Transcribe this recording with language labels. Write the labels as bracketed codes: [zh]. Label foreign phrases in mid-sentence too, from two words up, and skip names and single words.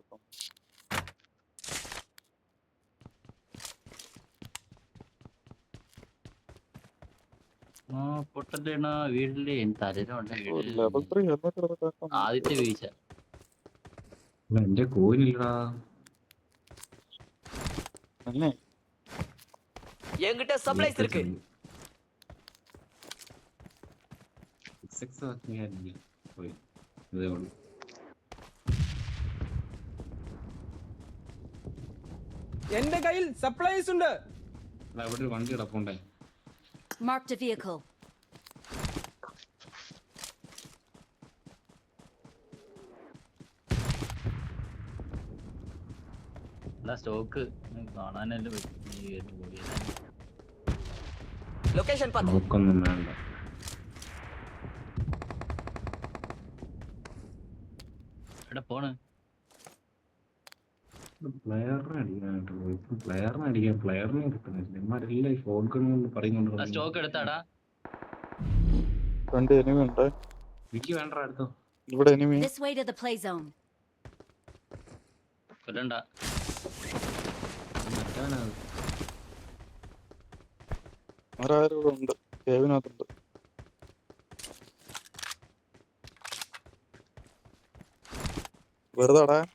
[ml] പൊട്ടല്ലേണ വീട്ടില് തലയിലുണ്ട്. [en] level 3 helmet [ml] എടുക്കാൻ ആദ്യത്തെ വീഴ്ച. എന്റെ കോയിനില്ലടാ. തന്നെ [ta] என்கிட்ட சப்ளைஸ் இருக்கு. [ml] ഇതേ ഉള്ളൂ. എന്റെ കയ്യിൽ സപ്ലൈസ് ഉണ്ട്. ഇവിടെ ഒരു വണ്ടി കിടപ്പുണ്ടേ. [en] Marked a vehicle. [ml] സ്റ്റോക്ക് കാണാനല്ലേ പറ്റും. [ta] லொகேஷன் பாத்து. [ml] നോക്കൊന്നും വേണ്ട. എവിടെ പോണ്? പ്ലെയറിനെ അടിക്കാനായിട്ട് പോയി. പ്ലെയറിനെ അടിക്കാൻ പ്ലെയറിനെ കിട്ടുന്നില്ല. ഇമാരെല്ലാം [en] shot gun [ml] കൊണ്ട് പറയുന്നുണ്ട്. സ്റ്റോക്ക് എടുത്താടാ. 2 എനിമി ഉണ്ട്. എനിക്ക് വേണ്ട അടുത്തോ. ഇവിടെ എനിമി. [en] This way to the play zone. [ml] കൊല്ലണ്ട. മറ്റവനാണ്. ആരാരും ഇവിടെ ഉണ്ട്. കേവിനകത്തുണ്ട്. വെറുതെടാ